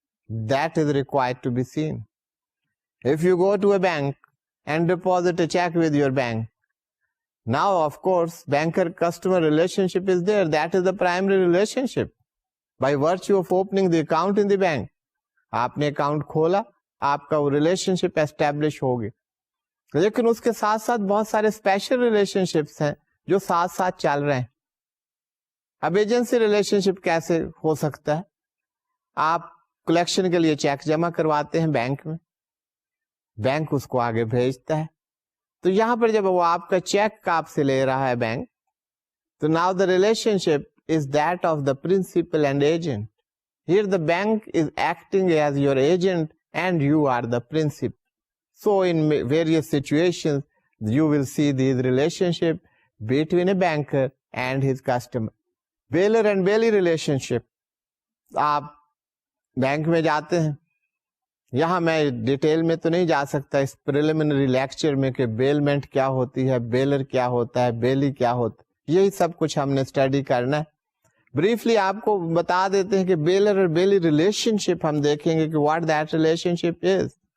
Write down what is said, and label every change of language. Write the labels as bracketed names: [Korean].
[English] That is required to be seen. If you go to a bank and deposit a check with your bank, now of course banker-customer relationship is there. That is the primary relationship. By virtue of opening the account in the bank, [Hindi] आपने account खोला, आपका वो relationship establish हो गया. लेकिन उसके साथ साथ बहुत सारे स्पेशल रिलेशनशिप्स हैं जो साथ साथ चल रहे हैं. अब एजेंसी रिलेशनशिप कैसे हो सकता है? आप कलेक्शन के लिए चेक जमा करवाते हैं बैंक में, बैंक उसको आगे भेजता है. तो यहां पर जब वो आपका चेक आपसे ले रहा है बैंक, तो [English] Now the relationship is that of the principal and agent. Here the bank is acting as your agent and you are the principal. So in various situations, you will see this relationship between a banker and his customer. Bailor and bailee relationship. [Hindi] आप bank में जाते हैं, यहाँ मैं detail में तो नहीं जा सकता इस प्रिलिमिनरी लेक्चर में कि बेलमेंट क्या होती है, बेलर क्या होता है, बेली क्या होता है, यही सब कुछ हमने स्टडी करना है. ब्रीफली आपको बता देते हैं कि बेलर और बेली रिलेशनशिप हम देखेंगे कि [English] What that relationship is.